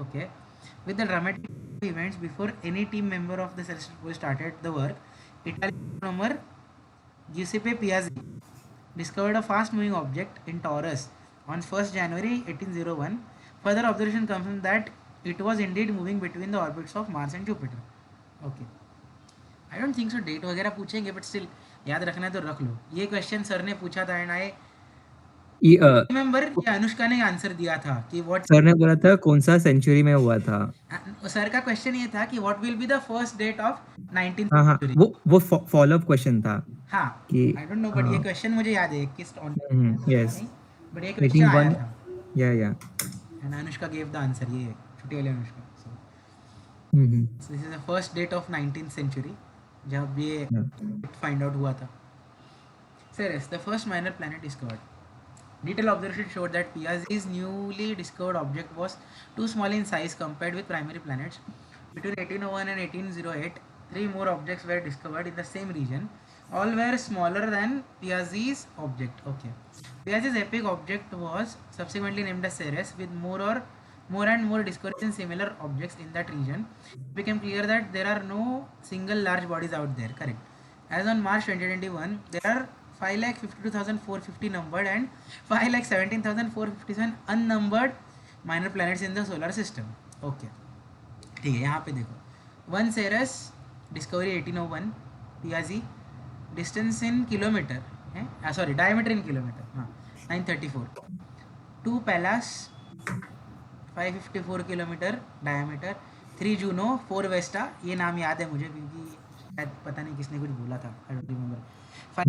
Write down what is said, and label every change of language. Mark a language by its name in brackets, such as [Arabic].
[English] Okay, with the dramatic events before any team member of the Celestial Police started the work, Italian astronomer Giuseppe Piazzi discovered a fast-moving object in Taurus on 1st January 1801. Further observation confirmed that it was indeed moving between the orbits of Mars and Jupiter. Okay. [Hindi] I don't think so date वगैरह पूछेंगे, but still याद रखना है तो रख लो। ये question sir ने पूछा था एंड आई रिमेम्बर ये अनुष्का ने आंसर दिया था कि व्हाट, सर ने बोला था कौन सा सेंचुरी में हुआ था। सर का क्वेश्चन ये था कि what will be the first date of 19th हाँ हाँ, सेंचुरी। वो फॉलो अप क्वेश्चन था हाँ, कि आई डोंट नो, बट ये क्वेश्चन मुझे याद है किस ऑन [English] yes, [Hindi] नहीं, बट ये क्वेश्चन मीटिंग आया [English] one, [Hindi] था या and Anushka gave the answer, ये छुट्टी वाली अनुष्का। [English] So hmm, this is the first date of 19th century जब ये find out हुआ था। Ceres, the first minor planet discovered. Detailed observation showed that Piazzi's newly discovered object was too small in size compared with primary planets. Between 1801 and 1808, 3 more objects were discovered in the same region. All were smaller than Piazzi's object. Okay. Piazzi's epic object was subsequently named as Ceres, with more and more discoveries in similar objects in that region. It became clear that there are no single large bodies out there. Correct. As on March 2021, there are 5,52,450 numbered and 5,17,457 unnumbered minor planets in the solar system. [Hindi] Okay, ठीक है, यहाँ पे देखो, one सेरस discovery 1801 Piazzi, distance in kilometre है, sorry diameter इन kilometre, हाँ 934, 2 पैलास 554 kilometre diameter, 3 Juno 4 Vista, ये नाम याद है मुझे क्योंकि शायद पता नहीं किसने कुछ बोला था, आई डोंट रिमेंबर,